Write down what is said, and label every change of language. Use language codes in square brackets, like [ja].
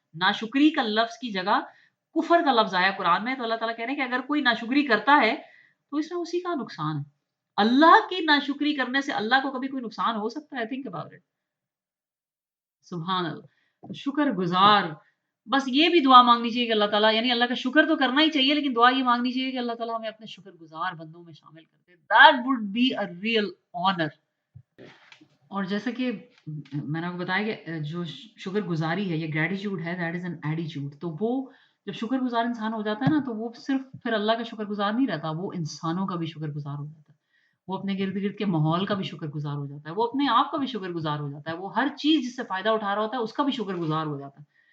[ur] ناشکری کا لفظ کی جگہ کفر کا لفظ آیا قرآن میں. تو اللہ تعالیٰ کہہ رہے ہیں کہ اگر کوئی ناشکری کرتا ہے تو اس میں اسی کا نقصان ہے. اللہ کی ناشکری کرنے سے اللہ کو کبھی کوئی نقصان ہو سکتا ہے؟ [en] Think about it. [ur] سبحان اللہ. تو شکر گزار، بس یہ بھی دعا مانگنی چاہیے کہ اللہ تعالیٰ، یعنی اللہ کا شکر تو کرنا ہی چاہیے، لیکن دعا یہ مانگنی چاہیے کہ اللہ تعالیٰ ہمیں اپنے شکر گزار بندوں میں شامل کر دے. [en] That would be a real honor. [ur] اور جیسا کہ میں نے آپ کو بتایا کہ جو شکر گزاری ہے یہ گریٹیٹیوڈ ہے، [en] That is an attitude. [ur] تو وہ جب شکر گزار انسان ہو جاتا ہے نا تو وہ صرف پھر اللہ کا شکر گزار نہیں رہتا، وہ انسانوں کا بھی شکر گزار ہو جاتا ہے. وہ اپنے گرد گرد کے ماحول کا بھی شکر گزار ہو جاتا ہے، وہ اپنے آپ کا بھی شکر گزار ہو جاتا ہے، وہ ہر چیز جس سے فائدہ اٹھا رہا ہوتا ہے اس کا بھی شکر گزار ہو جاتا ہے۔